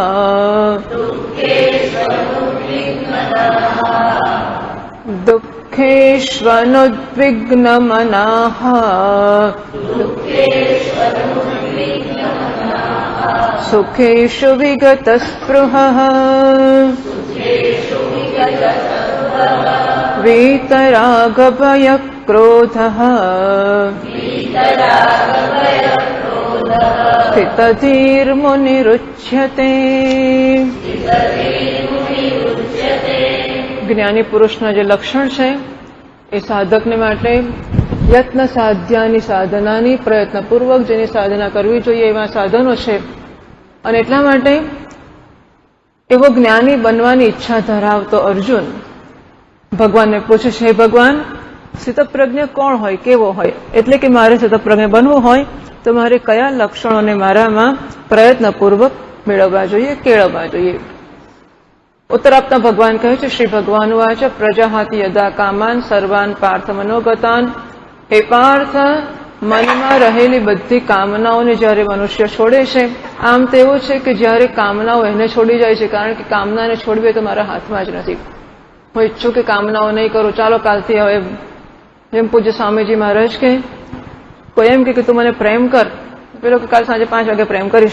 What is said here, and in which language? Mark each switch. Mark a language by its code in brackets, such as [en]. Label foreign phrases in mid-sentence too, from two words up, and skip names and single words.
[sa] दुःखेष्वनुद्विग्नमनाः सुखेषु विगतस्पृहः वीतरागभयक्रोधः स्थितधीर्मुनिरुच्यते। [gu] જ્ઞાની પુરુષના જે લક્ષણ છે એ સાધકને માટે યત્ન સાધ્યાની સાધનાની પ્રયત્નપૂર્વક જેની સાધના કરવી જોઈએ એવા સાધનો છે અને એટલા માટે એવો જ્ઞાની બનવાની ઈચ્છા ધરાવતો અર્જુન ભગવાનને પૂછે છે, હે ભગવાન, સ્થિતપ્રજ્ઞ કોણ હોય, કેવો હોય? એટલે કે મારે સ્થિતપ્રજ્ઞ બનવું હોય તો મારે કયા લક્ષણોને મારામાં પ્રયત્નપૂર્વક મેળવવા જોઈએ, કેળવવા જોઈએ? ઉત્તર આપતા ભગવાન કહે છે, [sa] श्री भगवान वाच प्रजाहाति यदा कामान सर्वान पार्थ मनोगतान. [gu] હે પાર્થ, મનમાં રહેલી બધી કામનાઓને જ્યારે મનુષ્ય છોડે છે, આમ તો એવું છે કે જ્યારે કામનાઓ એને છોડી જાય છે, કારણ કે કામનાને છોડવી તો મારા હાથમાં જ નથી. હું ઈચ્છું કે કામનાઓ નહીં કરું, ચાલો કાલથી હવે જેમ પૂજ્ય સ્વામીજી મહારાજ કે કોઈ એમ કે તું મને પ્રેમ કર, પેલો કે કાલ સાંજે 5 વાગે પ્રેમ કરીશ.